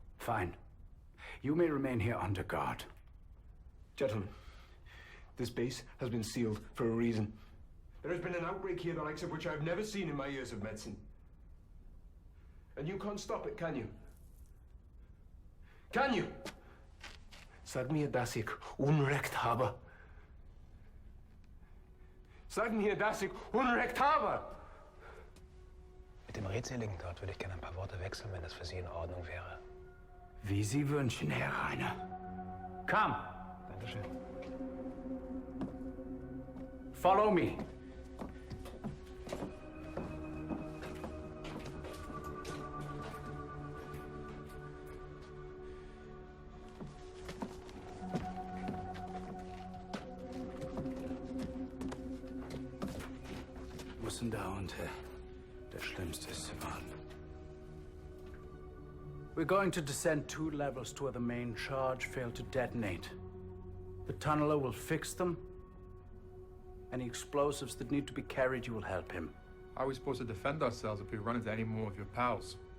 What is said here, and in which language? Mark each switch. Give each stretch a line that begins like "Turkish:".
English: Fine. You may remain here under guard. Gentlemen, this base has been sealed for a reason. There has been an outbreak here the likes of which I've never seen in my years of medicine. And you can't stop it, can you? Can you?
German: Sag mir, dass ich Unrecht habe. Sag mir, dass ich Unrecht habe. Mit dem Redseligen dort würde ich gerne ein paar Worte wechseln, wenn das für Sie in Ordnung wäre. Wie Sie wünschen, Herr Rainer.
English: Come.
German: Dankeschön.
English: Follow me.
German: Müssen da unter der Schlimmste ist zu warten.
English: We're going to descend 2 levels to where the main charge failed to detonate. The tunneler will fix them. Any explosives that need to be carried, you will help him. How are we supposed to defend ourselves if we run into any more of your pals?